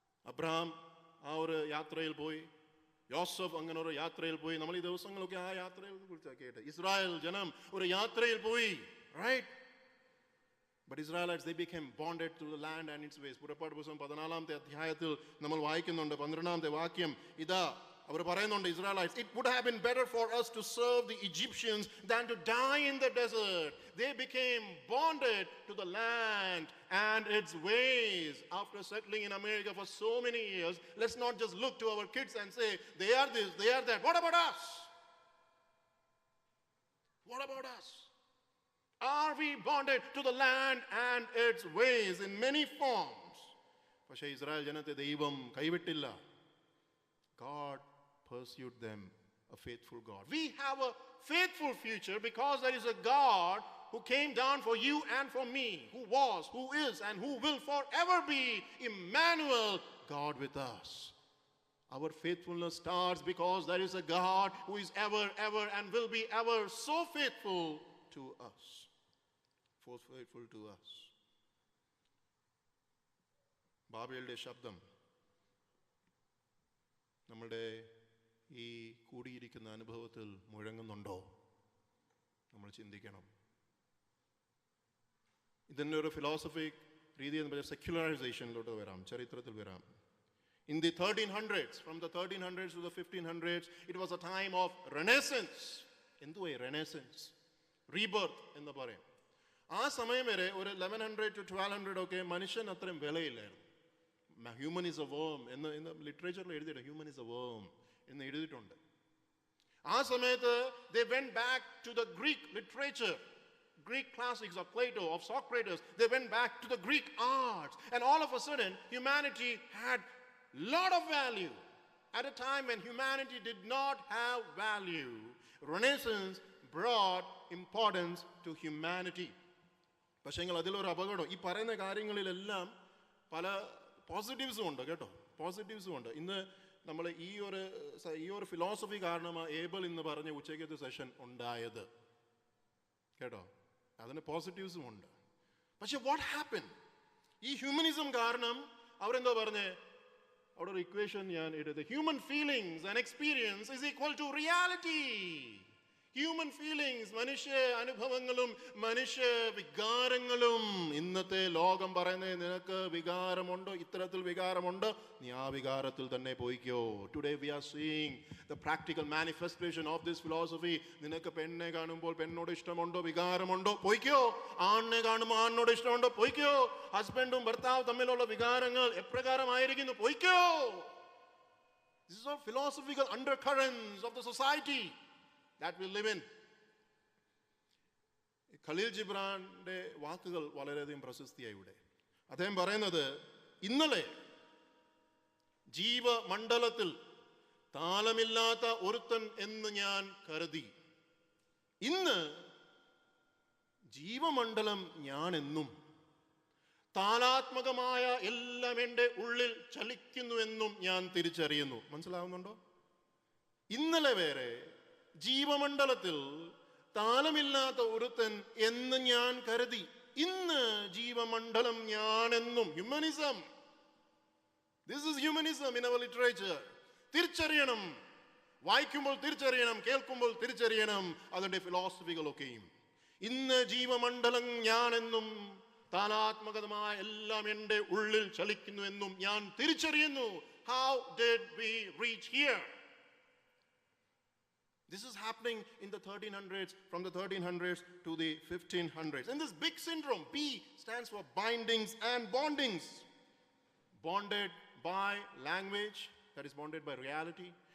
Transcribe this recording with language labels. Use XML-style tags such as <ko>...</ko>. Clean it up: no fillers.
<ml>Abraham ആ ഒരു യാത്രയിൽ പോയി, യോസഫ് അങ്ങനെ ഒരു യാത്രയിൽ പോയി. നമ്മൾ ഈ ദിവസങ്ങളൊക്കെ ആ യാത്രയെ കുറിച്ചാണ് കേട്ട്. ഇസ്രായേൽ ജനം ഒരു യാത്രയിൽ പോയി, right?</ml> <en>But Israelites, they became bonded to the land and its ways.</en> <ml>പുറപ്പാട് പുസ്തകം 14-ാമത്തെ അധ്യായത്തിൽ നമ്മൾ വായിക്കുന്നുണ്ട്, 12-ാമത്തെ വാക്യം. ഇതാ അവർ പറയുന്നുണ്ട്,</ml> <en>Israelites, it would have been better for us to serve the Egyptians than to die in the desert. They became bonded to the land and its ways. After settling in America for so many years, let's not just look to our kids and say, they are this, they are that. What about us? What about us? Are we bonded to the land and its ways in many forms?</en> <ml>പക്ഷേ Israel ജനത്തെ ദൈവം കൈവിട്ടില്ല.</ml> <en>God pursued them, a faithful God. We have a faithful future because there is a God who came down for you and for me, who was, who is, and who will forever be Emmanuel, God with us. Our faithfulness starts because there is a God who is ever, ever, and will be ever so faithful to us. Faithful to us.</en> <ml>ബാബേലിന്റെ ശബ്ദം നമ്മുടെ ഈ കൂടിയിരിക്കുന്ന അനുഭവത്തിൽ മുഴങ്ങുന്നുണ്ടോ? നമ്മൾ ചിന്തിക്കണം. ഇതിൻ്റെ ഒരു philosophic രീതി എന്ന് പറഞ്ഞാൽ സെക്യുലറൈസേഷനിലോട്ട് വരാം, ചരിത്രത്തിൽ വരാം.</ml> <en>In the 1300s, from the 1300s to the 1500s, it was a time of renaissance.</en> <ml>എന്തുവാ renaissance? Rebirth എന്ന് പറയും. ആ സമയം വരെ ഒരു 1100 to 1200 ഒക്കെ മനുഷ്യൻ അത്രയും വിലയില്ലായിരുന്നു.</ml> <en>human is a worm</en> <ml>എന്ന് ലിറ്ററേച്ചറിൽ എഴുതിയിട്ട്,</ml> <en>human is a worm</en> <ml>എന്ന് എഴുതിയിട്ടുണ്ട്. ആ സമയത്ത്</ml> <en>they went back to the Greek literature, Greek classics of Plato, of Socrates. They went back to the Greek arts, and all of a sudden humanity had lot of value. At a time when humanity did not have value, Renaissance brought importance to humanity.</en> <ml>പക്ഷേ അതിലൊരു അപകടം, ഈ പറയുന്ന കാര്യങ്ങളിലെല്ലാം പല പോസിറ്റീവ്സും ഉണ്ട് കേട്ടോ, പോസിറ്റീവ്സും ഉണ്ട്. ഇന്ന് നമ്മൾ ഈ ഒരു ഫിലോസഫി കാരണമാണ് ഏബിൾ എന്ന് പറഞ്ഞ ഉച്ചയ്ക്കത്തെ സെഷൻ ഉണ്ടായത് കേട്ടോ. അതിന് പോസിറ്റീവ്സും ഉണ്ട്. പക്ഷെ</ml> <en>what happen,</en> <ml>ഈ ഹ്യൂമനിസം കാരണം അവരെന്തോ പറഞ്ഞേ, അവിടെ ഒരു ഇക്വേഷൻ ഞാൻ എഴുതി,</ml> <en>Human feelings and experience is equal to reality. Human feelings,</en> <ml>മനുഷ്യ അനുഭവങ്ങളും മനുഷ്യ വികാരങ്ങളും. ഇന്നത്തെ ലോകം പറയുന്നത്, നിനക്ക് വികാരമുണ്ടോ, ഇത്തരത്തിൽ വികാരമുണ്ടോ, നീ ആ വികാരത്തിൽ തന്നെ പോയിക്കോ.</ml> <en>Today we are seeing the practical manifestation of this philosophy.</en> <ml>നിനക്ക് പെണ്ണെ കാണുമ്പോൾ പെണ്ണോട് ഇഷ്ടമുണ്ടോ, വികാരമുണ്ടോ, പോയിക്കോ. ആണിനെ കാണുമ്പോൾ ആണിനോട് ഇഷ്ടമുണ്ടോ, പോയിക്കോ. ഹസ്ബൻഡും ഭർത്താവും തമ്മിലുള്ള വികാരങ്ങൾ എപ്രകാരമായിരിക്കുന്നു, പോയിക്കോ.</ml> <en>This is all philosophical undercurrents of the society that we live in.</en> <ml>Khaleel ജിബ്രാന്റെ വാക്കുകൾ വളരെയധികം പ്രശസ്തിയായി ഇവിടെ. അദ്ദേഹം പറയുന്നത്, ഇന്നലെ ജീവമണ്ഡലത്തിൽ താളമില്ലാത്ത ഒരുത്തൻ എന്ന് ഞാൻ കരുതി, ഇന്ന് ജീവമണ്ഡലം ഞാനെന്നും താളാത്മകമായ എല്ലാം എൻ്റെ ഉള്ളിൽ ചലിക്കുന്നുവെന്നും ഞാൻ തിരിച്ചറിയുന്നു. മനസ്സിലാവുന്നുണ്ടോ? ഇന്നലെ വരെ ജീവമണ്ഡലത്തിൽ താളമില്ലാത്ത ഒരുത്തൻ എന്ന് ഞാൻ കരുതി, ഇന്ന് ജീവമണ്ഡലം ഞാനെന്നും.</ml> <en>Humanism, this is humanism in our literature.</en> <ml>തിരിച്ചറിയണം, വായിക്കുമ്പോൾ തിരിച്ചറിയണം, കേൾക്കുമ്പോൾ തിരിച്ചറിയണം അതിൻ്റെ ഫിലോസഫികളൊക്കെയും. ഇന്ന് ജീവമണ്ഡലം ഞാനെന്നും താളാത്മകമായ എല്ലാം എൻ്റെ ഉള്ളിൽ ചലിക്കുന്നു എന്നും ഞാൻ തിരിച്ചറിയുന്നു.</ml> <en>How did we reach here? This is happening in the 1300s, from the 1300s to the 1500s. In this big syndrome, B stands for bindings and bondings. Bonded by language, that is bonded by reality.</en>